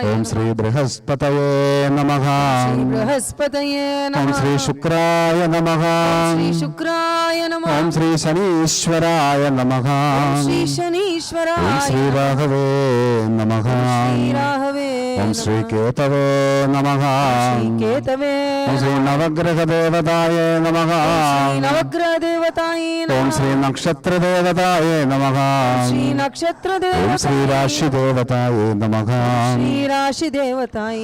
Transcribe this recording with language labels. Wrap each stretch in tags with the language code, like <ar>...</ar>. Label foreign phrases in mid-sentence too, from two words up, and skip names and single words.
<sa>ഓം ശ്രീ ബൃഹസ്പതയേ നമഃ, ശ്രീ ബൃഹസ്പതയേ ഓം നമഃ, ശ്രീ ശുക്രായ നമഃ, ശ്രീ ശുക്രായ നമഃ, ഓം ശ്രീ ശനീശ്വരായ നമഃ, ശ്രീ ശനീശ്വരായ ഓം ശ്രീ രാഘവേ നമഃ, ശ്രീ രാഘവേ ഓം ശ്രീ നമഃ, కేతవే నమః. శ్రీ కేతవే ఓం శ్రీ నవగ్రహ దేవతాయ నమః. శ్రీ నవగ్రహ దేవతాయ ఓం శ్రీ నక్షత్ర దేవతాయ నమః. శ్రీ నక్షత్ర ఓం శ్రీ రాశి దేవతాయ నమః. శ్రీ రాశి దేవతాయ</sa>